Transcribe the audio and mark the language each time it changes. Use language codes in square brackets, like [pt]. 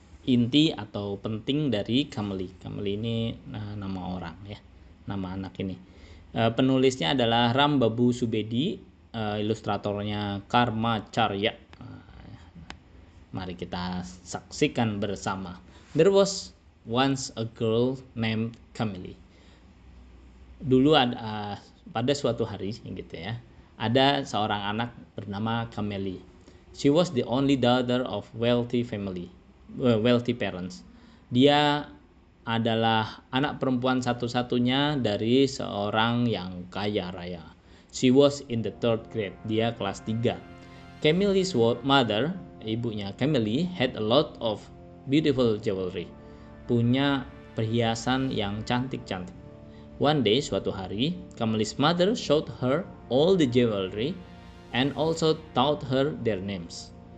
[id] Inti atau penting dari Kameli. Kameli ini nama orang ya, nama anak ini. Penulisnya adalah Ram Babu Subedi, ilustratornya Karma Carya. Mari kita saksikan bersama. [en] There was once a girl named Kameli. [id] Dulu pada suatu hari gitu ya, ada seorang anak bernama Kameli. [en] She was the only daughter of wealthy parents. [id] Dia adalah anak perempuan satu-satunya dari seorang yang kaya raya. [en] She was in the third grade. [id] Dia kelas 3. [en] Kameli's mother, [id] ibunya Kameli, [en] had a lot of beautiful jewelry. [id] Punya perhiasan yang cantik-cantik. [en] One day, [id] suatu hari, [en] Kameli's mother showed her all the jewelry and also taught her their names.